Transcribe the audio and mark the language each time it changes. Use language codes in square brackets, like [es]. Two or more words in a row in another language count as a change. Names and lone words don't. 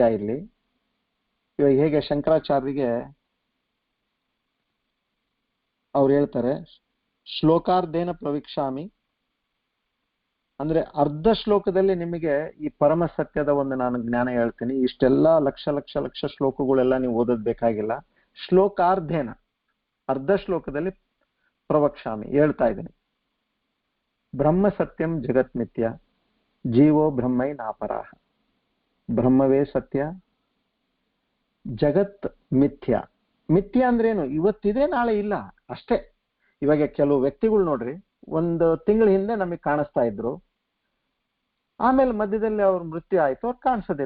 [kn] ಇಲ್ಲಿ ಇವಾಗ ಹೇಗೆ ಶಂಕರಾಚಾರ್ಯರಿಗೆ ಅವ್ರು ಹೇಳ್ತಾರೆ, [sa] ಶ್ಲೋಕಾರ್ಧೇನ ಪ್ರವಿಕ್ಷಾಮಿ, [kn] ಅಂದ್ರೆ ಅರ್ಧ ಶ್ಲೋಕದಲ್ಲಿ ನಿಮಗೆ ಈ ಪರಮ ಸತ್ಯದ ಒಂದು ನಾನು ಜ್ಞಾನ ಹೇಳ್ತೀನಿ. ಇಷ್ಟೆಲ್ಲ ಲಕ್ಷ ಲಕ್ಷ ಲಕ್ಷ ಶ್ಲೋಕಗಳೆಲ್ಲ ನೀವು ಓದೋದ್ ಬೇಕಾಗಿಲ್ಲ. ಶ್ಲೋಕಾರ್ಧೇನ, ಅರ್ಧ ಶ್ಲೋಕದಲ್ಲಿ ಪ್ರವಕ್ಷಾಮಿ ಹೇಳ್ತಾ ಇದ್ದೀನಿ. [sa] ಬ್ರಹ್ಮ ಸತ್ಯಂ ಜಗತ್ ಮಿಥ್ಯ, ಜೀವೋ ಬ್ರಹ್ಮೈ ನಾಪರಾಹ. [kn] ಬ್ರಹ್ಮವೇ ಸತ್ಯ, ಜಗತ್ ಮಿಥ್ಯ. ಮಿಥ್ಯ ಅಂದ್ರೇನು? ಇವತ್ತಿದೆ ನಾಳೆ ಇಲ್ಲ ಅಷ್ಟೇ. ಇವಾಗ ಕೆಲವು ವ್ಯಕ್ತಿಗಳು ನೋಡ್ರಿ, ಒಂದು ತಿಂಗಳ ಹಿಂದೆ ನಮಗೆ ಕಾಣಿಸ್ತಾ ಇದ್ರು, ಆಮೇಲೆ ಮಧ್ಯದಲ್ಲಿ ಅವ್ರ ಮೃತ್ಯು ಆಯ್ತು, ಅವ್ರು ಕಾಣಿಸೋದಿಲ್ಲ.